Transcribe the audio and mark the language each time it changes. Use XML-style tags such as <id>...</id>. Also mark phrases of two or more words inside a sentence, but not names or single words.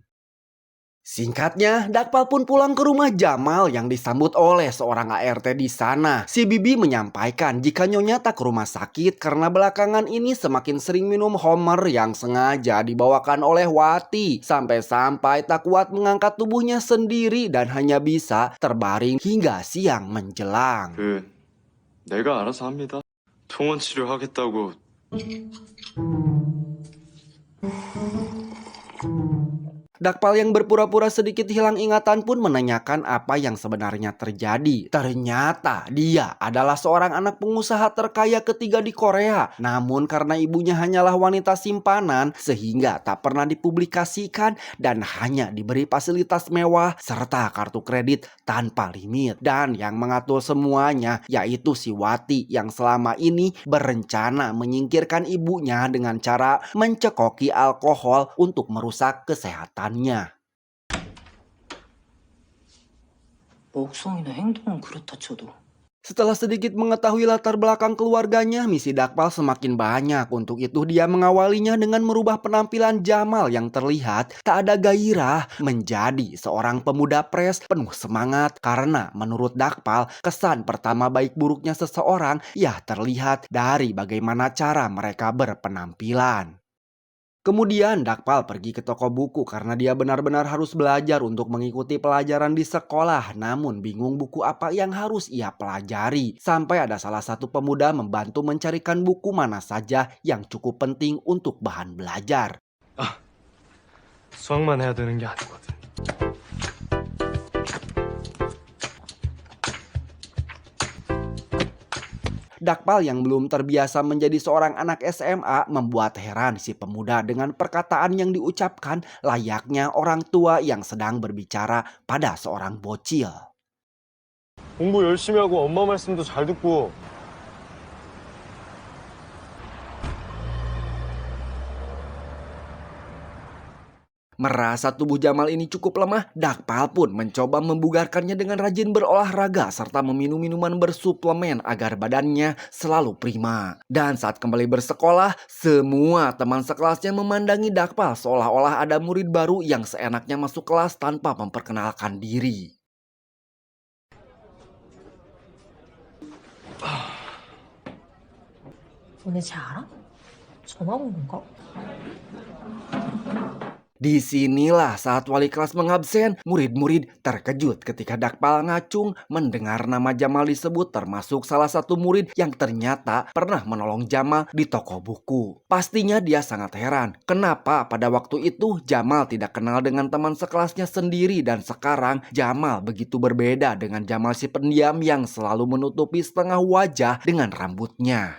<id>Singkatnya, Dakpal pun pulang ke rumah Jamal yang disambut oleh seorang ART di sana. Si Bibi menyampaikan jika Nyonya tak ke rumah sakit karena belakangan ini semakin sering minum Homer yang sengaja dibawakan oleh Wati. Sampai-sampai tak kuat mengangkat tubuhnya sendiri dan hanya bisa terbaring hingga siang menjelang.</id> <ko>내가 알아서 합니다. 통원 치료하겠다고.</ko> <id>Dakpal yang berpura-pura sedikit hilang ingatan pun menanyakan apa yang sebenarnya terjadi. Ternyata dia adalah seorang anak pengusaha terkaya ketiga di Korea. Namun karena ibunya hanyalah wanita simpanan sehingga tak pernah dipublikasikan dan hanya diberi fasilitas mewah serta kartu kredit tanpa limit. Dan yang mengatur semuanya yaitu si Wati yang selama ini berencana menyingkirkan ibunya dengan cara mencekoki alkohol untuk merusak kesehatan.</id> <ko>먹성이나 행동은 그렇다 쳐도.</ko> <id>Setelah sedikit mengetahui latar belakang keluarganya, misi Dakpal semakin banyak. Untuk itu dia mengawalinya dengan merubah penampilan Jamal yang terlihat tak ada gairah menjadi seorang pemuda pres penuh semangat. Karena menurut Dakpal, kesan pertama baik buruknya seseorang ya terlihat dari bagaimana cara mereka berpenampilan. Kemudian Dakpal pergi ke toko buku karena dia benar-benar harus belajar untuk mengikuti pelajaran di sekolah. Namun bingung buku apa yang harus ia pelajari. Sampai ada salah satu pemuda membantu mencarikan buku mana saja yang cukup penting untuk bahan belajar.</id> <ko>수학만 해야 되는 게 아니거든.</ko> <id>Dakpal yang belum terbiasa menjadi seorang anak SMA membuat heran si pemuda dengan perkataan yang diucapkan layaknya orang tua yang sedang berbicara pada seorang bocil.</id> <ko>공부 열심히 하고 엄마 말씀도 잘 듣고</ko> <id>Merasa tubuh Jamal ini cukup lemah, Dakpal pun mencoba membugarkannya dengan rajin berolahraga serta meminum minuman bersuplemen agar badannya selalu prima. Dan saat kembali bersekolah, semua teman sekelasnya memandangi Dakpal seolah-olah ada murid baru yang seenaknya masuk kelas tanpa memperkenalkan diri.</id> <ko>너네 쟤 알아? 전화 온 건가?</ko> <id>Disinilah saat wali kelas mengabsen, murid-murid terkejut ketika Dakpal ngacung mendengar nama Jamal disebut, termasuk salah satu murid yang ternyata pernah menolong Jamal di toko buku. Pastinya dia sangat heran, kenapa pada waktu itu Jamal tidak kenal dengan teman sekelasnya sendiri dan sekarang Jamal begitu berbeda dengan Jamal si pendiam yang selalu menutupi setengah wajah dengan rambutnya.</id>